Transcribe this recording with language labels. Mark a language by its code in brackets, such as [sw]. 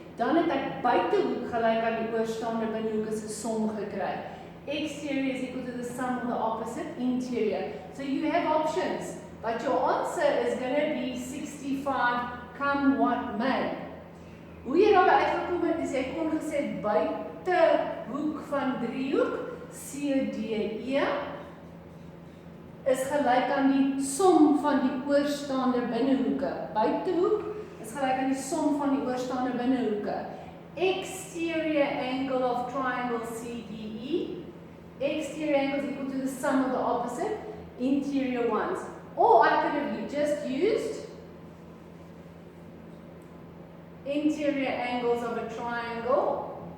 [af] Dan het ek buitehoek gelyk aan die oorstaande binnehoek is 'n som gekry. [en] Exterior is equal to the sum of the opposite interior. So you have options, but your answer is going to be 65, come what may. [af] Hoe jy daar uitgekom het, is jy kon gesê buitehoek van driehoek, CDE, is gelyk aan die som van die oorstaande binnehoeke. Buitehoek is gelyk aan die som van die oorstaande binnehoeke. [en] Exterior angle of triangle CDE. Exterior angle is equal to the sum of the opposite interior ones. Or I could have just used interior angles of a triangle.